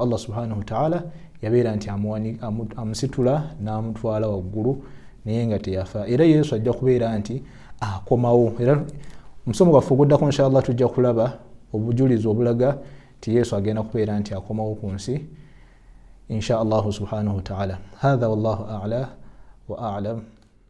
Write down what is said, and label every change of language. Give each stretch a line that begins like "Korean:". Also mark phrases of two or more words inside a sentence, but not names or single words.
Arabic: الله سبحانه وتعالى
Ganda: yabeera nti amusitula n'amutwala waggulu naye nga teyafa, era Yesu ajja kubeera nti akomawo. Era omusomo gwaffe oguddako inshallah tujja kulaba obujulizi obulaga nti Yesu agenda kubeera nti akomawo ku nsi
Arabic: إن شاء الله سبحانه وتعالى. هذا والله أعلى وأعلم.